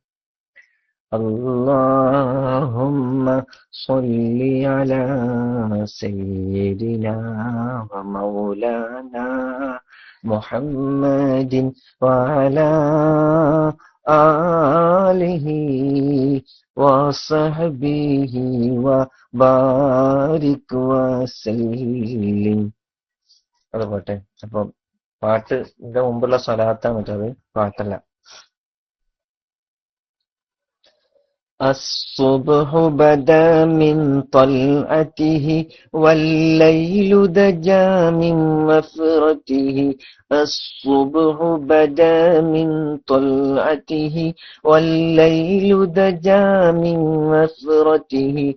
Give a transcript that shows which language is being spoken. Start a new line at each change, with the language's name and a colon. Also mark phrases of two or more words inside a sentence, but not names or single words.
Arabic: اللهم صل على سيدنا ومولانا محمد وعلى آله وصحبه وبارك وسلم.
Malayalam: അത് പോട്ടെ. അപ്പം പാട്ടിന്റെ മുമ്പുള്ള സ്വലാത്താണ് കേട്ടത്, പാട്ടല്ല.
Arabic: الصبح بدا من طلعته والليل دجى من مفرته. الصبح بدا من طلعته والليل دجى من مفرته.